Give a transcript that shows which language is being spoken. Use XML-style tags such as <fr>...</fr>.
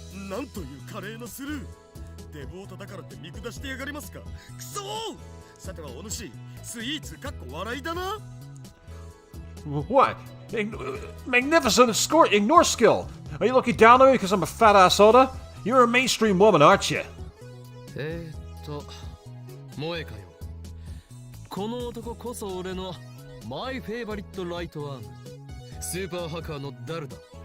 <ja>なんという華麗なスルー。デボートだからって見下してやがりますか。クソー。さてはお主、スイーツかっこ笑いだな。</ja> <en>What? Magnificent ignore skill. Are you looking down on me because I'm a fat ass order? You're a mainstream woman, aren't you?</en> <ja>萌えかよ。この男こそ俺のマイフェイバリットライトアーム、スーパーハッカーのダルだ。</ja>